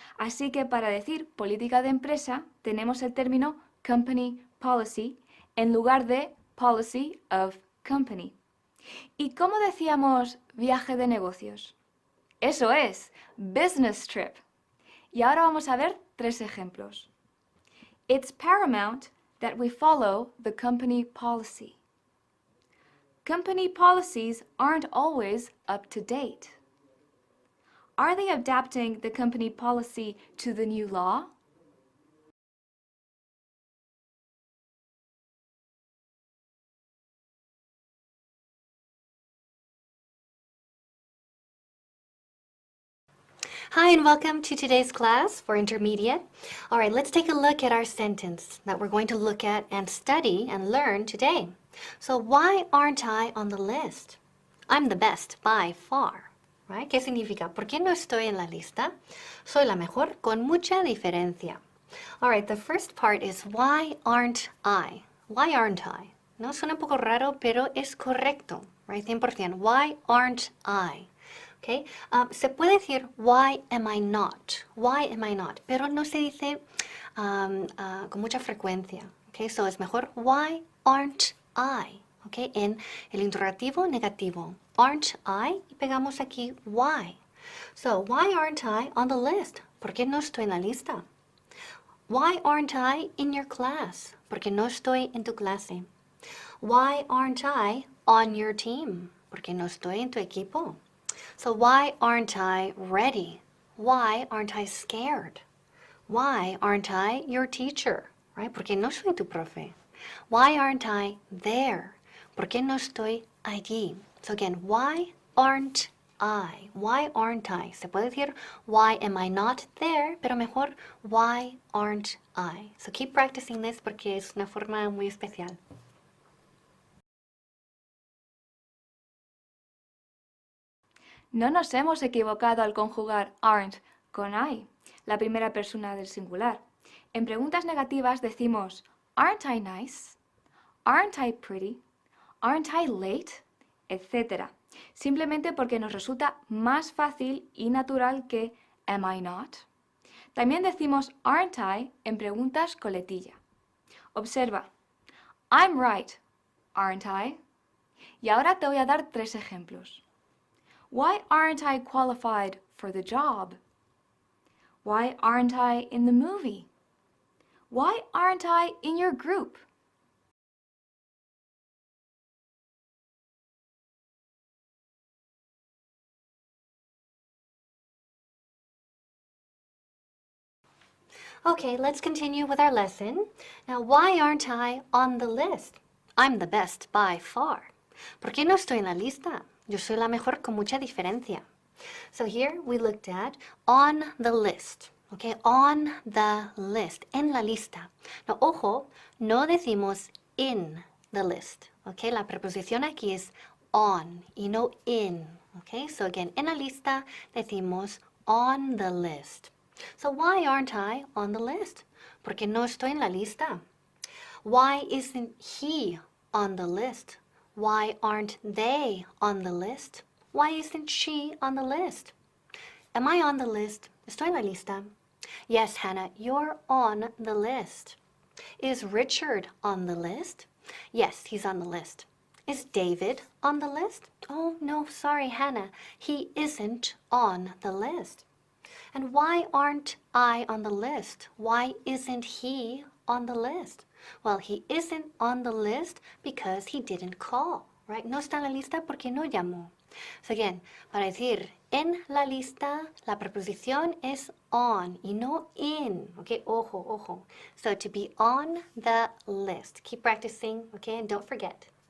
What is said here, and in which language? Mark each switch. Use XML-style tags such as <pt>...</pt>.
<es>Así que para decir política de empresa tenemos el término company policy en lugar de policy of company. ¿Y cómo decíamos viaje de negocios? Eso es, business trip. Y ahora vamos a ver 3 ejemplos.</es> <en>It's paramount that we follow the company policy. Company policies aren't always up to date. Are they adapting the company policy to the new law? Hi and welcome to today's class for intermediate. All right, let's take a look at our sentence that we're going to look at and study and learn today. So why aren't I on the list? I'm the best by far. Right?</en> <es>¿Qué significa? ¿Por qué no estoy en la lista? Soy la mejor con mucha diferencia.</es> <en>All right, the first part is why aren't I? Why aren't I?</en> <es>No, suena un poco raro, pero es correcto.</es> <en>Right? 100%. Why aren't I? Okay.</en> <es>Se puede decir,</es> <en>why am I not? Why am I not?</en> <es>Pero no se dice con mucha frecuencia.</es> <en>Okay. So</en> <es>es mejor,</es> <en>why aren't I? Okay.</en> <es>En el interrogativo negativo, aren't I? Y pegamos aquí, why.</es> <en>So, why aren't I on the list?</en> <es>¿Por qué no estoy en la lista?</es> <en>Why aren't I in your class?</en> <es>¿Por qué no estoy en tu clase?</es> <en>Why aren't I on your team?</en> <es>¿Por qué no estoy en tu equipo?</es> <en>So why aren't I ready? Why aren't I scared? Why aren't I your teacher?</en> <es>Right? ¿Por qué no soy tu profe?</es> <en>Why aren't I there?</en> <es>¿Por qué no estoy allí?</es> <en>So again, why aren't I? Why aren't I?</en> <es>Se puede decir,</es> <en>why am I not there?</en> <es>Pero mejor,</es> <en>why aren't I? So keep practicing this</en> <es>porque es una forma muy especial. No nos hemos equivocado al conjugar aren't con I, la primera persona del singular. En preguntas negativas decimos</es> <en>aren't I nice? Aren't I pretty? Aren't I late? Etcétera.</en> <es>Simplemente porque nos resulta más fácil y natural que am I not. También decimos aren't I en preguntas coletilla. Observa,</es> <en>I'm right, aren't I?</en> <es>Y ahora te voy a dar 3 ejemplos.</es> <en>Why aren't I qualified for the job? Why aren't I in the movie? Why aren't I in your group? Okay, let's continue with our lesson. Now, why aren't I on the list? I'm the best by far.</en> <es>¿Por qué no estoy en la lista? Yo soy la mejor con mucha diferencia.</es> <en>So here we looked at on the list. Okay, on the list,</en> <es>en la lista.</es> <en>Now, ojo,</en> <es>no decimos</es> <en>in the list.</en> <es>Okay, la preposición aquí es on y no in. Okay, so again, en la lista decimos on the list.</es> <en>So why aren't I on the list?</en> <es>Porque no estoy en la lista.</es> <en>Why isn't he on the list? Why aren't they on the list? Why isn't she on the list? Am I on the list?</en> <es>Estoy en la lista.</es> <en>Yes, Hannah, you're on the list. Is Richard on the list? Yes, he's on the list. Is David on the list? Oh, no, sorry, Hannah. He isn't on the list. And why aren't I on the list? Why isn't he on the list? Well, he isn't on the list because he didn't call, right?</en> <es>No está en la lista porque no llamó. So again, para decir en la lista, la preposición es on y no in, okay?</es> <en>Ojo, ojo. So to be on the list. Keep practicing, okay? And don't forget.</en>